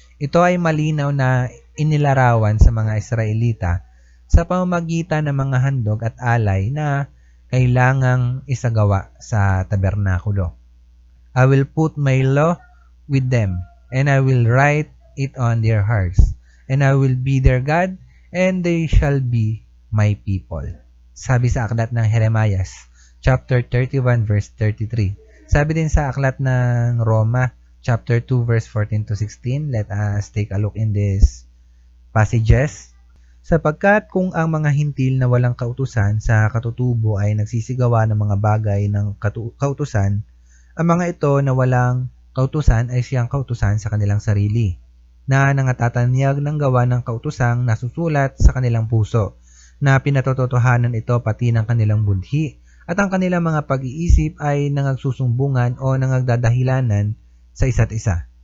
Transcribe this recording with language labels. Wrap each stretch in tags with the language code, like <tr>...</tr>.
<tl>Ito ay malinaw na inilarawan sa mga Israelita sa pamamagitan ng mga handog at alay na kailangang isagawa sa tabernakulo.</tl> <en>I will put my law with them, and I will write it on their hearts, and I will be their God, and they shall be my people.</en> <tl>Sabi sa aklat ng Jeremias, chapter 31, verse 33. Sabi din sa aklat ng Roma, chapter 2, verse 14 to 16.</tl> <en>Let us take a look in these passages.</en> <tl>Sapagkat kung ang mga hintil na walang kautusan sa katutubo ay nagsisigawa ng mga bagay ng kautusan, ang mga ito na walang kautusan ay siyang kautusan sa kanilang sarili, na nangatatanyag ng gawa ng kautusang nasusulat sa kanilang puso, na pinatototohanan ito pati ng kanilang budhi, at ang kanilang mga pag-iisip ay nangagsusumbungan o nangagdadahilanan sa isa't isa.</tl>